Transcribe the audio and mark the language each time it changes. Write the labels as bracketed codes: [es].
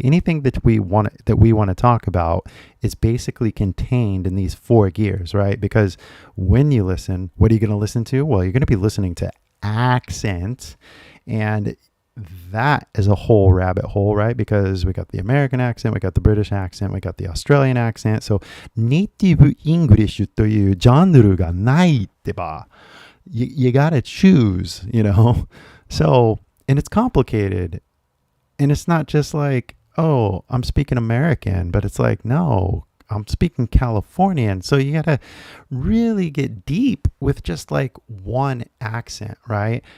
[en] Anything that we want to talk about is basically contained in these 4 gears, right? Because when you listen, what are you going to listen to? Well, you're going to be listening to accent, and that is a whole rabbit hole, right? Because we got the American accent, we got the British accent, we got the Australian accent. So, native English [ja] というジャンルがないってば。 [en] You gotta choose, you know? So, and it's complicated. And it's not just like, oh, I'm speaking American, but it's like, no, I'm speaking Californian. So you got to really get deep with just like one accent, right?